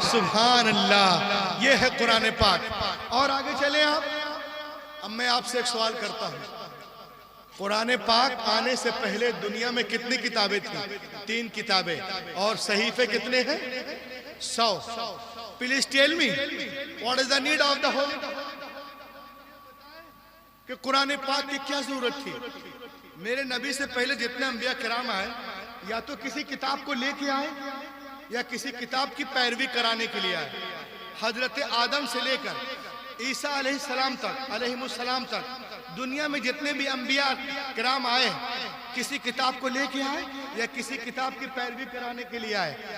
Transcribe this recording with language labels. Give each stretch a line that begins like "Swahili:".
Hindi: सुभान अल्लाह, ये है कुरान पाक। और आगे चले आप। अब मैं आपसे एक सवाल करता हूँ, कुरान पाक आने से पहले दुनिया में कितनी किताबें थी? 3 किताबें। और सहीफे कितने हैं? 100।
English: Please tell me, what is the need of the Holy?
Hindi: कि कुरान पाक की क्या जरूरत थी? मेरे नबी से पहले जितने अंबिया किराम आए या तो किसी किताब को लेके आए या किसी किताब की पैरवी कराने के लिए आए। हजरत आदम से लेकर ईसा अलैहिस्सलाम तक दुनिया में जितने भी अंबिया किराम आए किसी किताब को लेके आए या किसी किताब की पैरवी कराने के लिए आए।